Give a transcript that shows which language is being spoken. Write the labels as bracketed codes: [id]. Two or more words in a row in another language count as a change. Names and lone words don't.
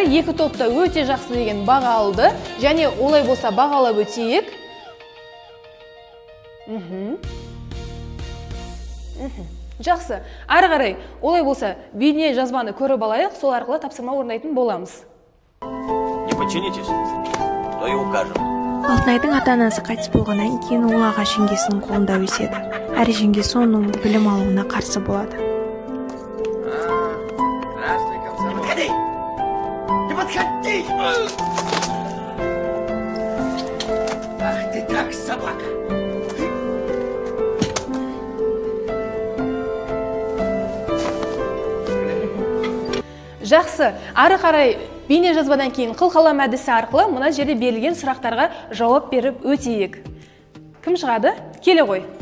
[kk] Екі топта өте жақсы деген баға алды. Және олай болса бағалап өтейік. Жақсы. Ары қарай, олай болса бейне жазбаны көріп алайық, сол арқылы тапсырма орындайтын боламыз. [ru] Не подчинитесь, то и укажем. [kk] Алтынайдың ата-анасы қайтыс болғаннан кейін ол аға жеңгесінің қолында өседі. Әрі жеңгесі оның білім алуына қарсы болады. [ru] Подходи! Ах ты так, собака! [kk] Жақсы, ары қарай бейне жазбадан кейін қылқалам әдісі арқылы мына жерде берілген сұрақтарға жауап беріп өтейік. Кім шығады? Келе ғой.